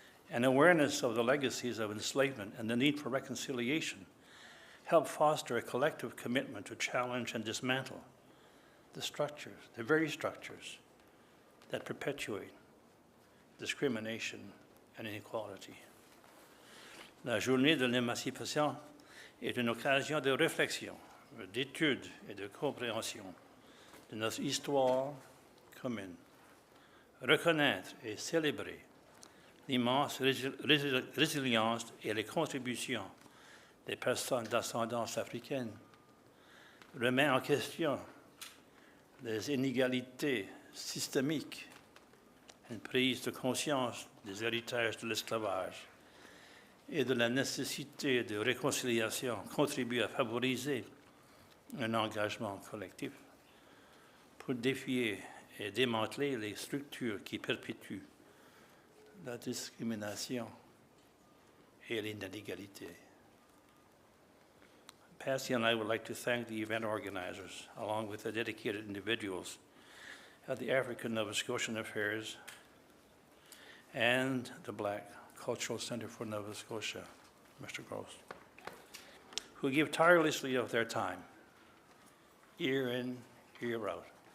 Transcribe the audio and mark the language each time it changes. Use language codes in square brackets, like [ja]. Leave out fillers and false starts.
[en] and awareness of the legacies of enslavement and the need for reconciliation help foster a collective commitment to challenge and dismantle the structures, the very structures that perpetuate discrimination and inequality. [fr] La journée de l'émancipation est une occasion de réflexion, d'étude et de compréhension de notre histoire commune. Reconnaître et célébrer l'immense résilience et les contributions des personnes d'ascendance africaine remet en question les inégalités systémiques, une prise de conscience des héritages de l'esclavage et de la nécessité de réconciliation contribue à favoriser un engagement collectif pour défier et démanteler les structures qui perpétuent la discrimination et l'inégalité. [en] Patsy and I would like to thank the event organizers, along with the dedicated individuals at the African Nova Scotian Affairs and the Black Cultural Center for Nova Scotia, Mr. Gross, who give tirelessly of their time, year in, year out.